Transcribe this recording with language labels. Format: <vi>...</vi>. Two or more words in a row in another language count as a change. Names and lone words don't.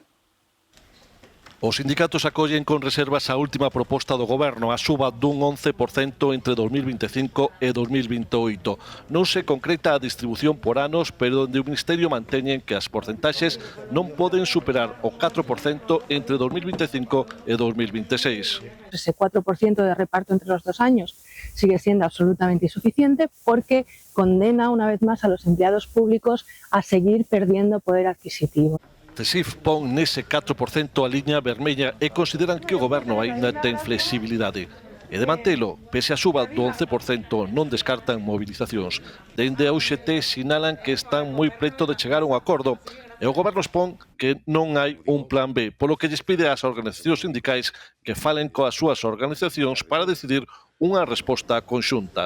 <gl>Os sindicatos acollen con reservas a última proposta do Goberno, a suba dun 11% entre 2025 e 2028. Non se concreta a distribución por anos, pero onde o Ministerio manteñen que as porcentaxes non poden superar o 4% entre 2025 e 2026.</gl> <es>Ese 4% de reparto entre los 2 años sigue siendo absolutamente insuficiente porque condena una vez más a los empleados públicos a seguir perdiendo poder adquisitivo.</es> <gl>CESIF pon nese 4% a liña vermella e consideran que o Goberno aínda ten flexibilidade. E de mantelo, pese a suba do 11%, non descartan movilizacións. Dende a UGT sinalan que están moi preto de chegar a un acordo e o Goberno expón que non hai un plan B, polo que lles pide ás organizacións sindicais que falen coas súas organizacións para decidir unha resposta conxunta.</gl>